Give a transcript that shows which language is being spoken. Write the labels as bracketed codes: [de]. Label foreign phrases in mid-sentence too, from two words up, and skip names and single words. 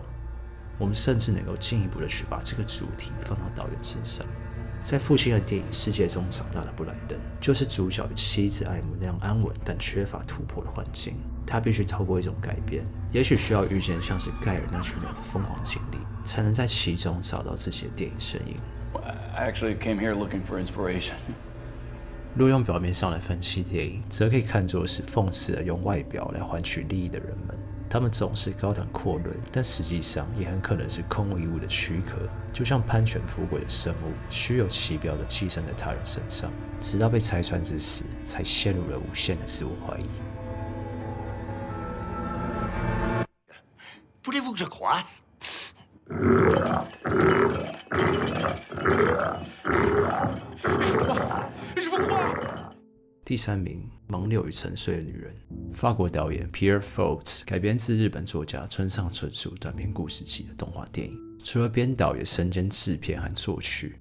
[zh] 我们甚至能够进一步的去把这个主题放到导演身上。在父亲的电影世界中长大的布莱登，就是主角与妻子艾姆那样安稳但缺乏突破的环境。他必须透过一种改变，也许需要遇见像是盖尔那群人的疯狂经历，才能在其中找到自己的电影身影。 [en] I actually came here looking for inspiration. [zh] 若用表面上来分析电影，则可以看作是讽刺了用外表来换取利益的人们。他们总是高谈阔论，但实际上也很可能是空无一物的躯壳，就像攀权富贵的生物，虚有其表的寄生在他人身上，直到被拆穿之时，才陷入了无限的自我怀疑。 [fr] Voulez-vous que je croisse? [zh] 第3名，盲六与沉睡的女人。法国导演 Pierre Faults 改编自日本作家村上春树短篇故事集的动画电影，除了编导也身兼制片和作曲。